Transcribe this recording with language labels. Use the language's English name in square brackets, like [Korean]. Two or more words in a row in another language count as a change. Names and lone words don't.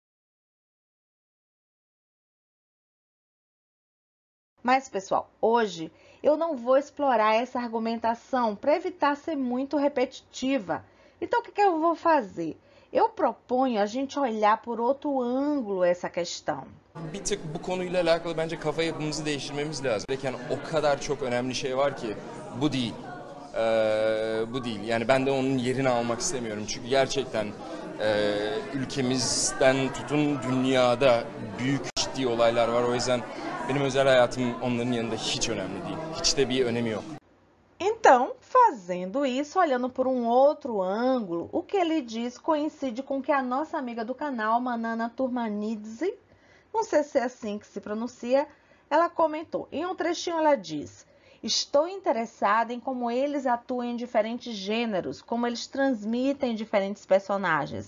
[Portuguese] Mas, pessoal, hoje eu não vou explorar essa argumentação para evitar ser muito repetitiva. Então, o que eu vou fazer? Eu proponho a gente olhar por outro ângulo essa questão. [Turkish] Bir tık bu konuyla alakalı bence kafa yapımızı değiştirmemiz lazım. Yani o kadar çok önemli şey var ki bu değil. Bu değil. Yani ben de onun yerini almak istemiyorum. Çünkü gerçekten ülkemizden tutun dünyada büyük ciddi olaylar var. O yüzden benim özel hayatım onların yanında hiç önemli değil. Hiç de bir önemi yok. [Portuguese] Então, fazendo isso, olhando por um outro ângulo, o que ele diz coincide com o que a nossa amiga do canal, Manana Turmanidze, não sei se é assim que se pronuncia, ela comentou. Em um trechinho ela diz: estou interessada em como eles atuam em diferentes gêneros, como eles transmitem diferentes personagens.